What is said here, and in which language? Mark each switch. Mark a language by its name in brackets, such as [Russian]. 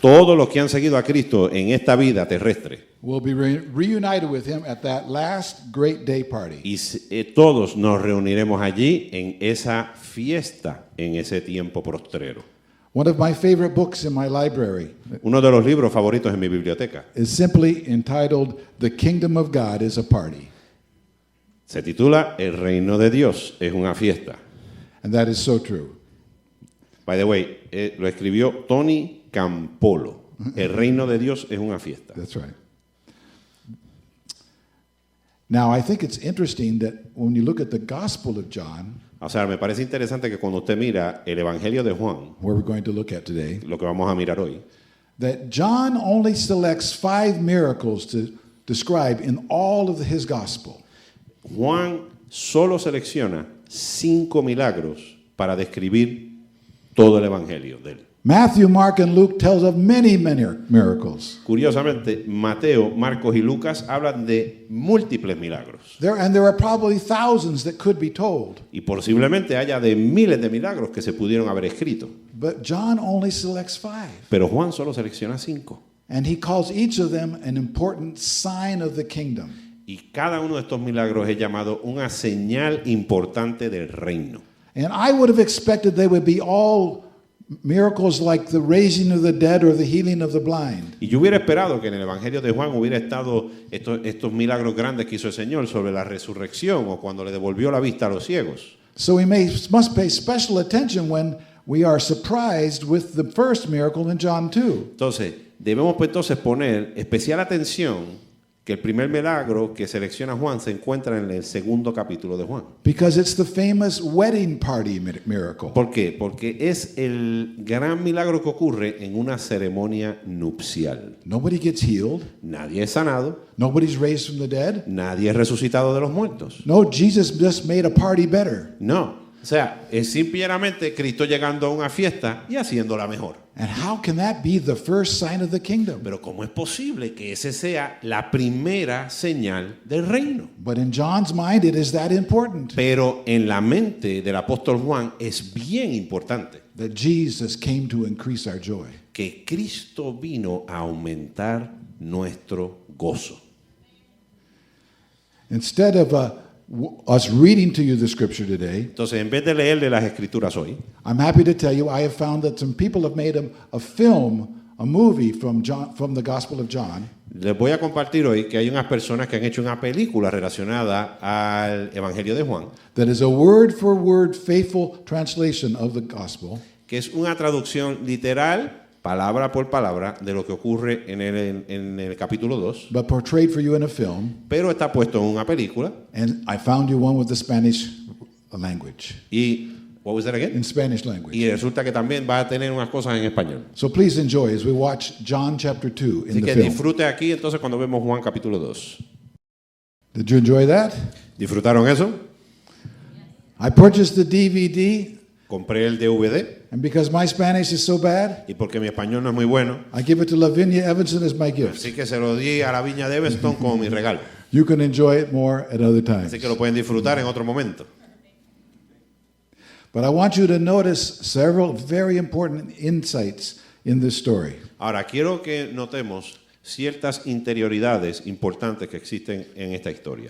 [Spanish] Todos los que han seguido a Cristo en esta vida terrestre. [English] will be reunited with him at that last great day party. [Spanish] Y todos nos reuniremos allí en esa fiesta, en ese tiempo postrero. [English] One of my favorite books in my library [Spanish] Uno de los libros favoritos en mi biblioteca [English] is simply entitled The Kingdom of God is a Party. [Spanish] se titula El reino de Dios es una fiesta. [English] And that is so true. By the way, [Spanish] lo escribió [English] Tony Campolo. [Spanish] El reino de Dios es una fiesta. [English] That's right. Now, I think it's interesting that when you look at the Gospel of John, [Spanish] O sea, me parece interesante que cuando usted mira el Evangelio de Juan, [English] where we're going to look at today, [Spanish] lo que vamos a mirar hoy, [English] that John only selects 5 miracles to describe in all of his Gospel. [Spanish] Juan solo selecciona 5 milagros para describir todo el Evangelio de él. [English] Matthew, Mark, and Luke tells of many miracles. [Spanish] Curiosamente, Mateo, Marcos y Lucas hablan de múltiples milagros. [English] There are probably thousands that could be told. [Spanish] Y posiblemente haya de miles de milagros que se pudieron haber escrito. [English] But John only selects 5. [Spanish] Pero Juan solo selecciona 5. [English] And he calls each of them an important sign of the kingdom. [Spanish] Y cada uno de estos milagros es llamado una señal importante del reino. [English] And I would have expected they would be all miracles like the raising of the dead or the healing of the blind. [Spanish] Y yo hubiera esperado que en el Evangelio de Juan hubiera estado estos milagros grandes que hizo el Señor sobre la resurrección o cuando le devolvió la vista a los ciegos. [English] So we must pay special attention when we are surprised with the first miracle in John 2. [Spanish] Entonces, debemos pues entonces poner especial atención que el primer milagro que selecciona Juan se encuentra en el segundo capítulo de Juan. [English] Because it's the famous wedding party miracle. [Spanish] ¿Por qué? Porque es el gran milagro que ocurre en una ceremonia nupcial. [English] Nobody gets healed. [Spanish] Nadie es sanado, [English] Nobody's raised from the dead. [Spanish] nadie es resucitado de los muertos. [English] No, Jesus just made a party better. [Spanish] No, o sea, es simplemente Cristo llegando a una fiesta y haciéndola mejor. [English] And how can that be the first sign of the kingdom? [Spanish] Pero ¿cómo es posible que ese sea la primera señal del reino? [English] But in John's mind, it is that important [Spanish] Pero en la mente del apóstol Juan es bien importante [English] that Jesus came to increase our joy. [Spanish] que Cristo vino a aumentar nuestro gozo. [English] Instead of us reading to you the scripture today, [Spanish] Entonces, en vez de leerle las escrituras hoy, [English] I'm happy to tell you I have found that some people have made a film, a movie from the Gospel of John. [Spanish] les voy a compartir hoy que hay unas personas que han hecho una película relacionada al Evangelio de Juan, [English] That is a word for word faithful translation of the gospel, [Spanish] que es una traducción literal, palabra por palabra, de lo que ocurre en el capítulo 2, [English] but portrayed for you in a film. [Spanish] pero está puesto en una película. [English] And I found you one with the Spanish language, Y, what was that again? in Spanish language. [Spanish] Y resulta que también va a tener unas cosas en español. [English] So please enjoy as we watch John chapter 2 [Spanish] Así [English] in the [Spanish] que [English] film. [Spanish] disfrute aquí entonces cuando vemos Juan capítulo 2. [English] Did you enjoy that? [Spanish] ¿Disfrutaron eso? [English] I purchased the DVD, [Spanish] Compré el DVD [English] and because my Spanish is so bad, [Spanish] y porque mi español no es muy bueno, [English] I give it to Lavinia Evanson as my gift. [Spanish] así que se lo di a la Viña de Everton como mi regalo. [English] You can enjoy it more at other times. [Spanish] Así que lo pueden disfrutar en otro momento. [English] But I want you to notice several very important insights in this story. [Spanish] Ahora, quiero que notemos ciertas interioridades importantes que existen en esta historia.